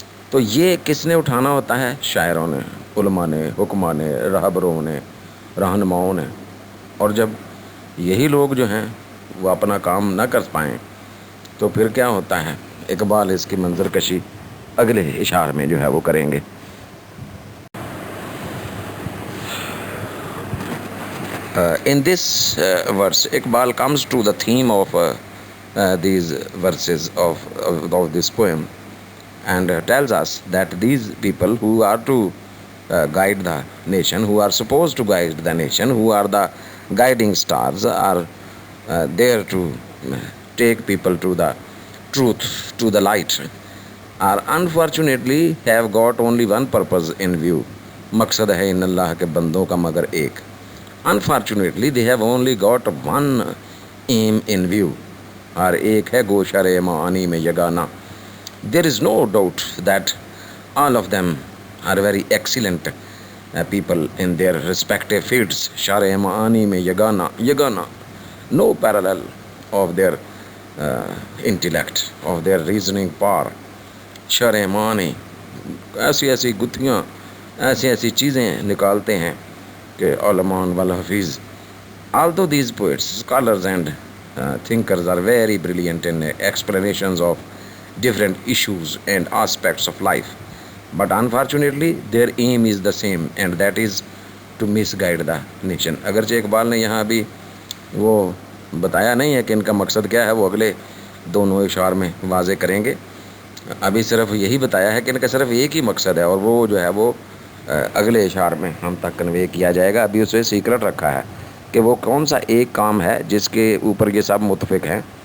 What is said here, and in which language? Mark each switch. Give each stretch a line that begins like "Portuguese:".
Urdu: تو یہ کس نے اٹھانا ہوتا ہے؟ شاعروں نے، علماء نے، حکماء نے، رہبروں نے، رہنماؤں نے. اور جب یہی لوگ جو ہیں وہ اپنا کام نہ کر پائیں تو پھر کیا ہوتا ہے؟ اقبال اس کی منظر کشی اگلے اشعار میں جو ہے وہ کریں گے.
English: In this verse, Iqbal comes to the theme of these verses of this poem and tells us that these people who are to guide the nation, who are supposed to guide the nation, who are the guiding stars, are there to take people to the truth, to the light, are unfortunately have got only one purpose in view.
Urdu: مقصد ہے ان اللہ کے بندوں کا مگر ایک.
English: Unfortunately, they have only got one aim in view.
Urdu: اور ایک ہے گوشر معانی میں یگانہ.
English: There is no doubt that all of them are very excellent people in their respective fields.
Urdu: شرع معانی میں یگانہ,
English: no parallel of their intellect, of their reasoning power.
Urdu: شرع معانی ایسی گتھیاں، ایسی چیزیں نکالتے ہیں کہ علماء والحفیظ.
English: Although these poets, scholars and thinkers are very brilliant in explanations of different issues and aspects of life, but unfortunately their aim is the same, and that is to misguide the nation.
Urdu: اگرچہ اقبال نے یہاں ابھی وہ بتایا نہیں ہے کہ ان کا مقصد کیا ہے، وہ اگلے دونوں اشعار میں واضح کریں گے. ابھی صرف یہی بتایا ہے کہ ان کا صرف ایک ہی مقصد ہے، اور وہ جو ہے وہ اگلے اشعار میں ہم تک کنوے کیا جائے گا. ابھی اسے سیکرٹ رکھا ہے کہ وہ کون سا ایک کام ہے جس کے اوپر یہ سب متفق ہیں.